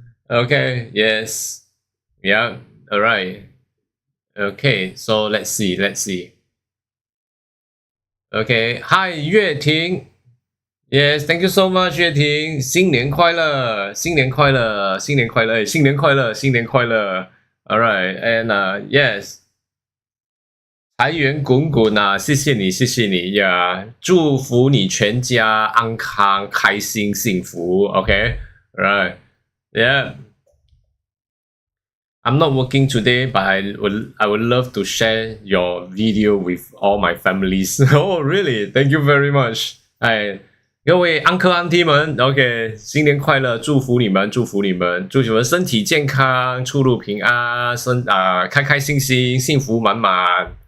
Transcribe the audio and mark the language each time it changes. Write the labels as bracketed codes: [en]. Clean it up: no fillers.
[en] Okay, yes, yeah, all right. Okay, so let's see. Okay, hi Yue Ting. Yes, thank you so much, Yue Ting. [zh] 新年快乐，新年快乐，新年快乐，新年快乐，新年快乐。 [en] All right, and yes. [zh] 财源滚滚啊！谢谢你呀！祝福你全家安康、开心、幸福。 [en] Okay, right? Yeah. I'm not working today, but I would love to share your video with all my families. Oh, really? Thank you very much. [zh] 哎，各位 uncle auntie 们 ，OK， 新年快乐！祝福你们，祝你们身体健康，出入平安，开开心心，幸福满满。